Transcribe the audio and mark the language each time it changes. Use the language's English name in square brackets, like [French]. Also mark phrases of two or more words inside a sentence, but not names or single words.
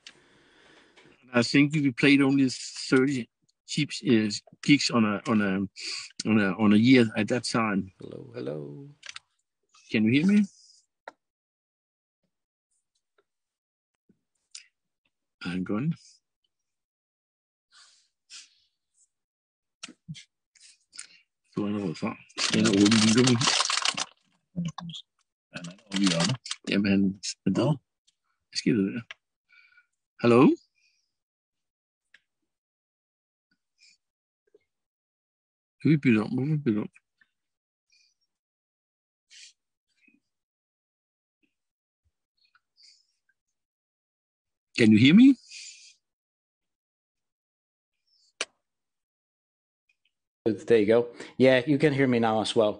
[English] I think we played only 30 cheap gigs on a year at that time. Hello. Can you hear me? I'm gone. [Danish] Du er allerede fra. Den er åben. Han er oppe i hjørnet. Jamen, hvad sker der? Hallo? Kan vi bytte om? Hvorfor bytte om? [English] Can you hear me? There you go. Yeah, you can hear me now as well.